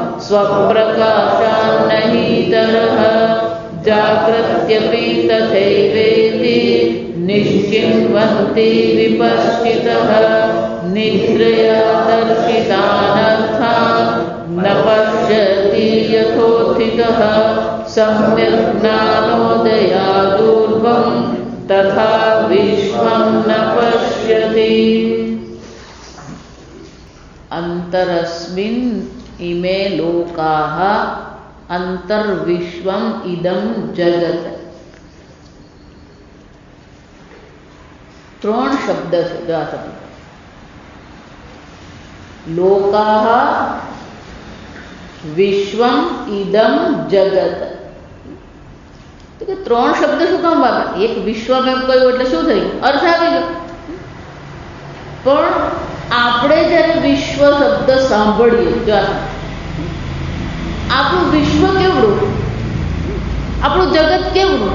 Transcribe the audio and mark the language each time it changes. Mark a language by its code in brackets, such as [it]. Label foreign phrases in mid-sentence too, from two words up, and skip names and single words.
[sa] स्वप्रकाशान्नहीतरः जागृत्यपि तथैवेति निश्चिन्वन्ति विपश्चितः निद्रया दर्शितानर्थान् न पश्यति यथोत्थितः सम्यक् ज्ञानोदयादूर्ध्वं तथा विश्वं न पश्यति। अंतरस्मिन् इमे लोकाः अंतर्विश्वम इदं जगत। [gu] 3 शब्द છે જો આ શબ્દ [sa] लोकाः विश्वम इदम जगत। [gu] तो કે 3 શબ્દ શું કામ વાપરે? એક વિશ્વમ એમ કહ્યું એટલે શું થયું? અર્થ આવી ગયો। પણ આપણે જ્યારે વિશ્વ શબ્દ સાંભળીએ જો આપણું વિશ્વ કેવડું, આપણું જગત કેવડું?